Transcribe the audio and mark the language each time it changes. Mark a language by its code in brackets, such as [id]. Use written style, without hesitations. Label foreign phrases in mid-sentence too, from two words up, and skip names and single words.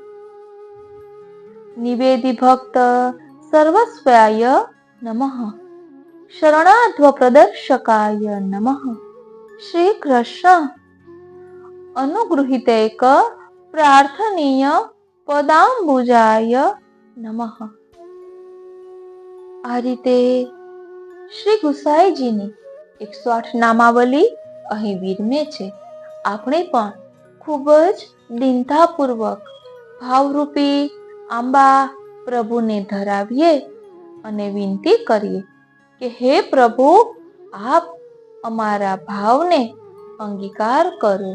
[sa] निवेदि भक्त सर्वस्वाय नमः. शरणाध्व प्रदर्शकाय नमः. श्री कृष्ण अनुगृहीतैक प्रार्थनीय पदाम्बुजाय नमः. [gu] આ રીતે શ્રી ગુસાઈજીની 108 નામાવલી અહીં વિરમે છે. આપણે પણ ખૂબ જ દીનતાપૂર્વક ભાવરૂપી આંબા પ્રભુને ધરાવીએ અને વિનંતી કરીએ કે હે પ્રભુ, આપ અમારા ભાવને અંગીકાર કરો.